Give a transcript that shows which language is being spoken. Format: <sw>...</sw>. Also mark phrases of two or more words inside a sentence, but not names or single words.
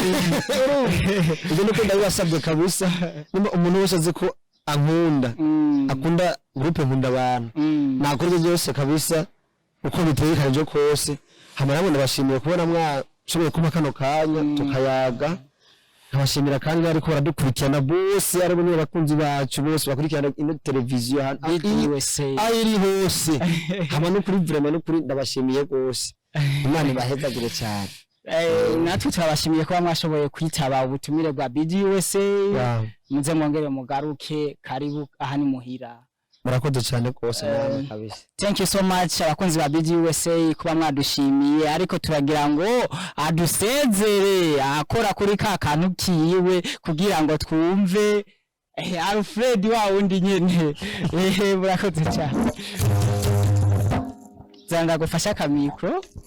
<rn>ibyo nuko ndabasabye kabisa nimba umuntu wese azi ko ankunda akunda groupe nkunda abantu nakoze byose kabisa uko biteye kose hama nabo ndabashimiye kubona shoboye kuma kano kanya tukayaga nkabashimira kandi ariko baradukurikirana bose ari bamwe bakunzi bacu bose bakurikirana ino televiziyo ayiri hose hama no kuri vraiment no kuri ndabashimiye gose Imana ibahezagire cyane natwe turabashimiye kuba mwashoboye kwitaba ubutumire bwa BDUSA muze mwongere mugaruke karibu aha ni muhira murakoze cyane kose nawe kabisa</rn> <en>thank you so much</en> <rn>abakunzi ba BDUSA kuba mwadushimiye ariko turagira ngo adusezere akora kuri ka kantu kiwe kugira ngo twumve Alfred wa wundi nyene murakoze cyane zanga gufasha ka micro</rn>